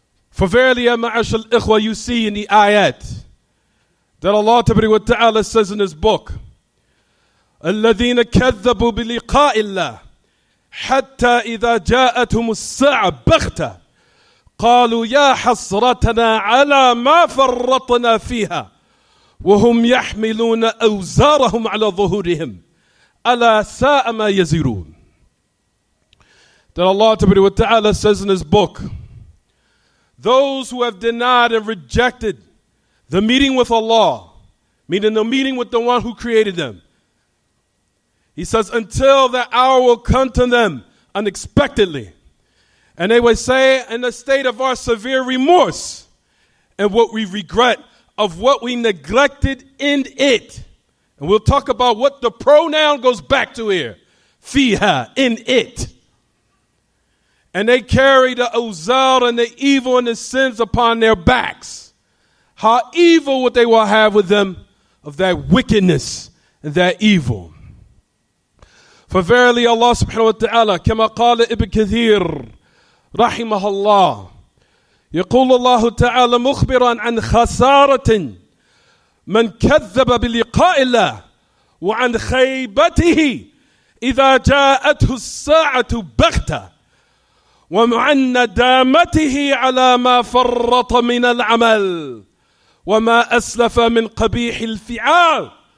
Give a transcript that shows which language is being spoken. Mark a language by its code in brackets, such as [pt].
[en] For verily, ya ma'ash al-ikhwa, you see in the ayat that Allah Ta'ala says in His book, [ar] الَّذِينَ كَذَّبُوا بِلِقَاءِ اللَّهِ حَتَّى إِذَا جَاءَتْهُمُ السَّاعَةُ بَغْتَةً قالوا يا حسرتنا على ما فرطنا فيها وهم يحملون أوزارهم على ظهورهم ألا ساء ما يزرون. [en] That Allah wa ta'ala says in His book, those who have denied and rejected the meeting with Allah, meaning the meeting with the one who created them, He says, until that hour will come to them unexpectedly, and they will say in the state of our severe remorse and what we regret of what we neglected in it. And we'll talk about what the pronoun goes back to here. Fiha, in it. And they carry the awzar and the evil and the sins upon their backs. How evil what they will have with them of that wickedness and that evil. For verily Allah subhanahu wa ta'ala, [ar] كما قال ابن كثير رحمه الله, يقول الله تعالى مخبرا عن خسارة من كذب بلقاء الله وعن خيبته إذا جاءته الساعة بغتة وعن ندامته على ما فرط من العمل وما أسلف من قبيح الفعال.